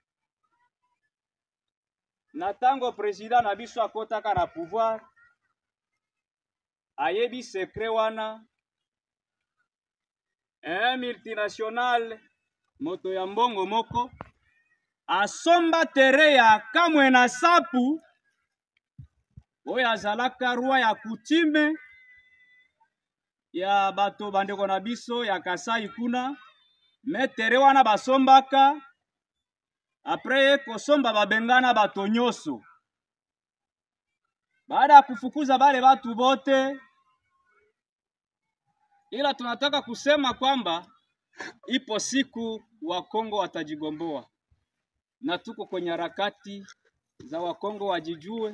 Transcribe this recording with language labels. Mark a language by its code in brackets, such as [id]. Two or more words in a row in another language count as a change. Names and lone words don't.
[ln] na tango président na biso akotaka na pouvoir ayebi secret wana [fr] un multinational [ln] moto ya mbongo moko asomba tere ya kamwe na sapu oyo azalaka roi ya kutime ya bato bandeko na biso ya Kasai kuna me tere wana basombaka apres kosomba babengana bato nyoso [sw] baada ya kufukuza bale batu bote ila tunataka kusema kwamba ipo siku wa Kongo watajigomboa na tuko kwenye harakati za Wakongo wajijue.